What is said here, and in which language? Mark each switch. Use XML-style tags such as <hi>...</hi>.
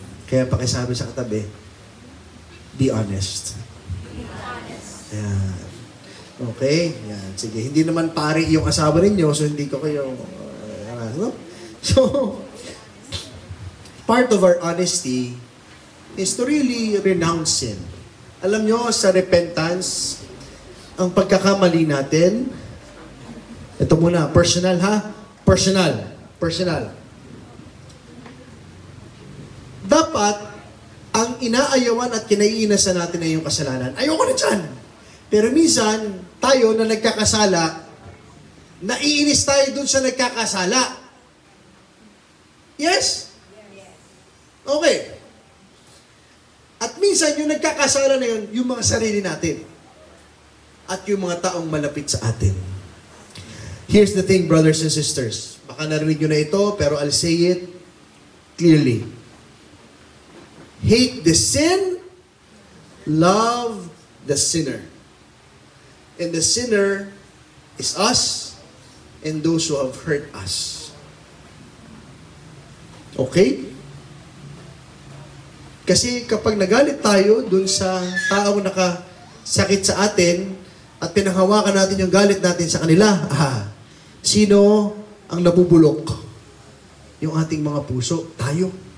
<tl>Kaya pakisabi sa katabi,</tl> <en>be honest.</en> <tl>Yan. Okay? Yan. Sige. Hindi naman pari yung asawa ninyo, so hindi ko kayo... no?</tl> <en>So, part of our honesty is to really renounce sin.</en> <tl>Alam nyo, sa repentance, ang pagkakamali natin, ito muna, personal ha? Personal. Dapat, ang inaayawan at kinaiinasan natin ay yung kasalanan. Ayoko na dyan. Pero minsan, tayo na nagkakasala, naiinis tayo dun sa nagkakasala. Yes? Okay. At minsan, yung nagkakasala na yun, yung mga sarili natin. At yung mga taong malapit sa atin.</tl> <en>Here's the thing, brothers and sisters.</en> <tl>Baka narinig nyo na ito, pero</tl> <en>I'll say it clearly. Hate the sin, love the sinner. And the sinner is us and those who have hurt us. Okay?</en> <tl>Kasi kapag nagalit tayo dun sa taong nakasakit sa atin at pinanghawakan natin yung galit natin sa kanila, sino ang nabubulok? Yung ating mga puso, tayo.</tl>